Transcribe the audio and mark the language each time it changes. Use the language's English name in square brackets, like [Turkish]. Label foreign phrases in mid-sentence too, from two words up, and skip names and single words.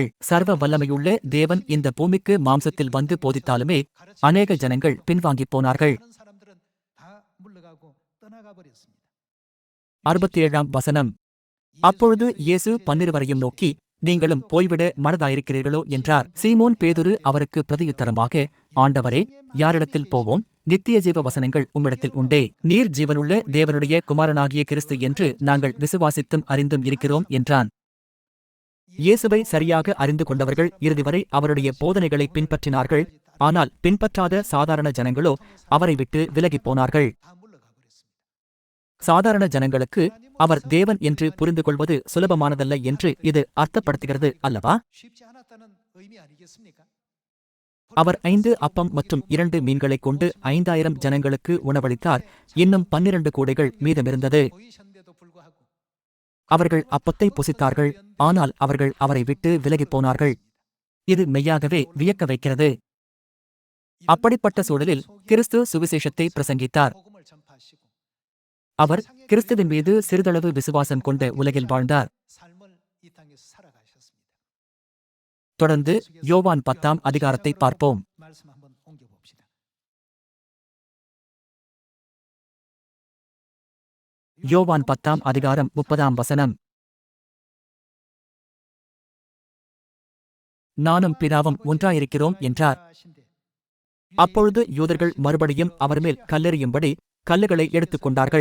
[Tamil] சர்வ வல்லமையுள்ள தேவன் இந்த பூமிக்கு மாம்சத்தில் வந்து போதித்தாலுமே அநேக ஜனங்கள் பின்வாங்கிப் போனார்கள். [Korean] 많은 사람들은 다 물러가고 떠나가 버렸습니다. [Tamil] 67ஆம் வசனம். அப்பொழுது இயேசு 12 நோக்கி, நீங்களும் போய்விட மனதாயிருக்கிறீர்களோ என்றார். சீமோன் பேதுரு அவருக்கு பிரதியுத்தரமாக, ஆண்டவரே, யாரிடத்தில் போவோம்? நித்திய ஜீவ வசனங்கள் உம்மிடத்தில் உண்டே. நீர் ஜீவனுள்ள தேவனுடைய குமாரனாகிய கிறிஸ்து என்று நாங்கள் விசுவாசித்தும் அறிந்தும் இருக்கிறோம் என்றான். இயேசுவை சரியாக அறிந்து கொண்டவர்கள் இறுதிவரை அவருடைய போதனைகளை பின்பற்றினார்கள். ஆனால் பின்பற்றாத சாதாரண ஜனங்களோ அவரை விட்டு விலகிப் போனார்கள். [Korean] 다 물러가 버렸습니다. [Tamil] சாதாரண ஜனங்களுக்கு அவர் தேவன் என்று புரிந்து கொள்வது சுலபமானதல்ல என்று இது அர்த்தப்படுத்துகிறது அல்லவா? [Korean] 쉽지 않았다는 의미 아니겠습니까? [Tamil] அவர் 5 அப்பம் மற்றும் 2 மீன்களைக் கொண்டு 5000 ஜனங்களுக்கு உணவளித்தார். இன்னும் 12 கூடைகள் மீதமிருந்தது. [Korean] 보이셨는데도 불구하고 [Tamil] அவர்கள் அப்பத்தை புசித்தார்கள். ஆனால் அவர்கள் அவரை விட்டு விலகிப் போனார்கள். இது மெய்யாகவே வியக்க வைக்கிறது. அப்படிப்பட்ட சூழலில் கிறிஸ்து சுவிசேஷத்தை பிரசங்கித்தார். [Korean] 복음을 전파하시고 [Tamil] அவர் கிறிஸ்துவின் மீது சிறிதளவு விசுவாசம் கொண்ட உலகில் வாழ்ந்தார். [Korean] 삶을 이 땅에서 살아가셨습니다. [Tamil] தொடர்ந்து யோவான் 10ஆம் அதிகாரத்தை பார்ப்போம். [Korean] 말씀 한번 옮겨 봅시다. [Tamil] யோவான் 10ஆம் அதிகாரம் 30ஆம் வசனம். நானும் பிதாவும் ஒன்றாயிருக்கிறோம் என்றார். அப்பொழுது யூதர்கள் மறுபடியும் அவர் மேல் கல்லெறியும்படி கல்லுகளை எடுத்துக் கொண்டார்கள்.